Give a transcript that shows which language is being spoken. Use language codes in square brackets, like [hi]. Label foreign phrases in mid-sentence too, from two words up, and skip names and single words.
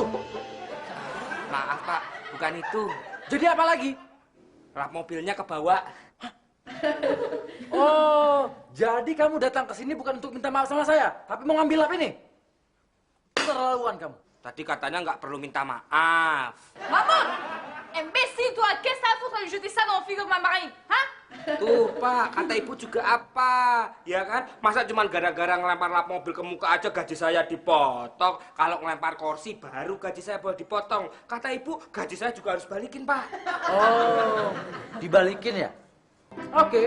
[id] Maaf, Pak. Bukan itu. Jadi apa lagi? Lap mobilnya kebawa. Oh, jadi kamu datang ke sini bukan untuk minta maaf sama saya, tapi mau ngambil lap ini? Keterlaluan kamu. Tadi katanya nggak perlu minta maaf. [fr] Maman! Imbécile, toi! Qu'est-ce que t'as à foutre de jeter ça dans le frigo de ma marine? Hein? [id] Tuh, Pak, kata ibu juga apa? Ya kan? Masa cuma gara-gara ngelempar lap mobil ke muka aja gaji saya dipotong. Kalau ngelempar kursi baru gaji saya boleh dipotong. Kata ibu, gaji saya juga harus balikin, Pak. Oh, dibalikin ya? Oke.